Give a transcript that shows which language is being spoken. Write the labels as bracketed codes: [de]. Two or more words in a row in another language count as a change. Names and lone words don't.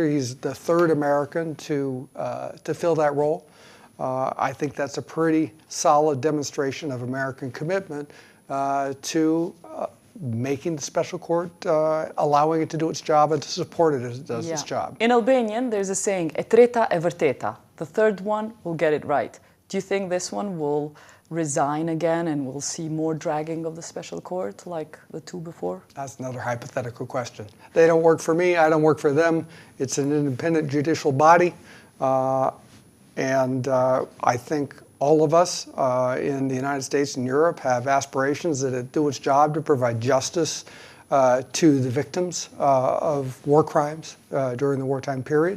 [en] He's the third American to fill that role. I think that's a pretty solid demonstration of American commitment to making the special court, allowing it to do its job and to support it as it does its job. In Albanian, there's a saying, [sq] e treta e vërteta. [en] The third one will get it right. Do you think this one will resign again and we'll see more dragging of the special court like the two before? That's another hypothetical question. They don't work for me, I don't work for them. It's an independent judicial body. And I think all of us in the United States and Europe have aspirations that it do its job to provide justice to the victims of war crimes during the wartime period.